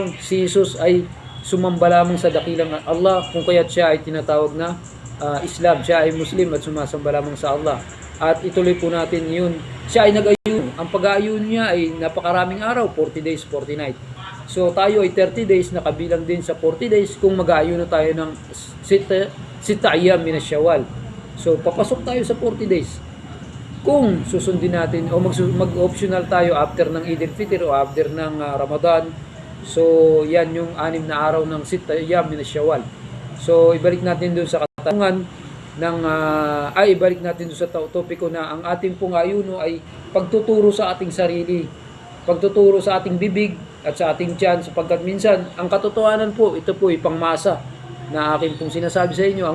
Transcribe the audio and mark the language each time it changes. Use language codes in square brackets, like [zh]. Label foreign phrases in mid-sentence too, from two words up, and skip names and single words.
[tl] Si Jesus ay sumamba lamang sa dakilang Allah, kung kaya't siya ay tinatawag na Islam. Siya ay Muslim at sumasamba lamang sa Allah. At ituloy po natin yun. Siya ay nag-ayuno. Ang pag-aayuno niya ay napakaraming araw, [en] 40 days, 40 nights. [tl] So tayo ay 30 days na kabilang din sa 40 days kung mag-aayuno tayo ng [ar] sita ayyam min Shawwal. [tl] So papasok tayo sa 40 days. Kung susundin natin o mag-optional tayo after ng Eid al-Fitr o after ng Ramadan, so yan yung 6 na araw ng [ar] sita ayyam min Shawwal. [tl] So ibalik natin doon sa katanungan ibalik natin doon sa topiko na ang ating pong ayuno ay pagtuturo sa ating sarili, pagtuturo sa ating bibig at sa ating tiyan, sapagkat minsan ang katotohanan po, ito po ay pangmasa na akin pong sinasabi sa inyo.